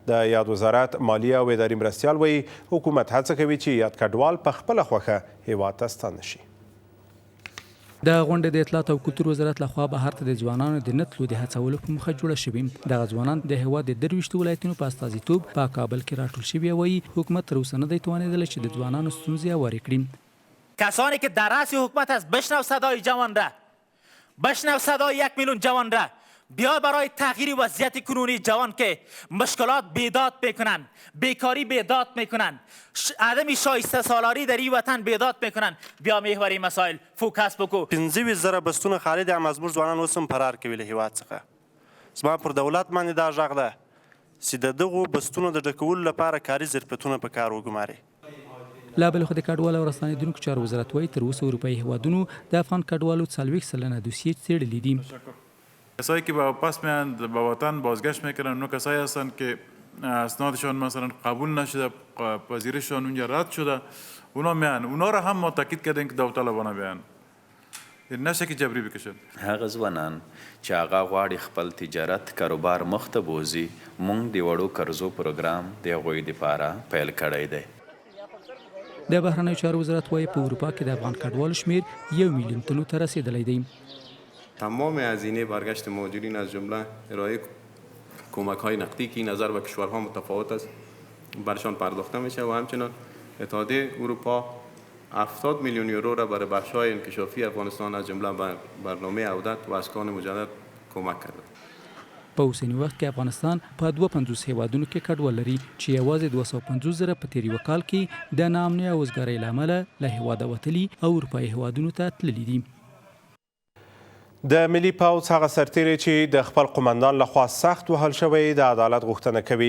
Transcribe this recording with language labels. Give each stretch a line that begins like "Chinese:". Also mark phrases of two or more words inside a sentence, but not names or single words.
Pashto: د یاد وزارت مالیه او اداري مرستیال وایي حکومت هڅه کوي چې یاد کډوال په خپله خوښه هیواد ته ستانه شي. د غونډې د اطلاعات او کلتور وزارت لخوا بهر ته د ځوانانو د نه تلو د هڅولو په موخه جوړه شوې. دغه ځوانان د هیواد د 23 ولایتونو په استازیتوب په کابل کې راټول شوي وایي حکومت تر اوسه نه دی توانېدلی چې د ځوانانو ستونزې هوارې کړي.
Persian: کسانی که در رأس حکومت است بشنو صدای جوان را، بشنو صدای 1 میلیون جوان را، بیا برای تغییر وضعیت کنونی جوان که مشکلات بیداد میکنن، بیکاری بیداد میکنن، عدم شایسته سالاری در این وطن بیداد میکنن، بیا محور مسائل فوکس بکو.
Pashto: 15,000 بستونه خالی دي اما زموږ ځوانان اوس هم فرار کوي له هیواد څخه. زما پر دولت باندې دا غږ ده چې د دغو بستونو د ډکولو لپاره کاري ظرفیتونه په کار وګماري. لا بل خو د کډوالو او راستنېدونکو چارو وزارت وایي تر اوسه اروپایي هیوادونو د افغان کډوالو 40% دوسیې څېړلي دي.
Persian: کسایی که به پس میان به وطن بازگشت میکنن اون کسایی هستند که اسنادشان مثلا قبول نشده، پذیرششان اونجا رد شده، اونا میان. اونا را هم ما تاکید کردیم که داوطلبانه بیان، نشه که جبری بکشن.
Pashto: هغه ځوانان چې هغه غواړي خپل تجارت کاروبار مخ ته بوځي موږ د وړو قرضو پروګرام د هغوی دپاره پیل کړی دی. د بهرنیو چارو وزارت وایي په اروپا کې د افغان کډوالو شمیر 1 میلیون تنو ته رسېدلی دی.
Persian: تمام هزینه برگشت مهاجرین از جمله ارائه کمک‌های نقدی که نظر به کشورها متفاوت است برشان پرداخته میشه و همچنین اتحادیه اروپا 70 میلیون یورو را برای بخش‌های انکشافی افغانستان از جمله برنامه عودت و اسکان مجدد کمک کرده.
Pashto: په اوسني وخت کې افغانستان په 52 هیوادونو کې کډوال لري چې یوازې 250,000 په تیر یو کال کې د ناامنۍ او وزګارۍ له امله له هیواده وتلي او اروپایي هیوادونو ته تللي دي. د ملي پوځ هغه سرتیری چې د خپل قمندان لخوا سخت وهل شوی د عدالت غوښتنه کوي.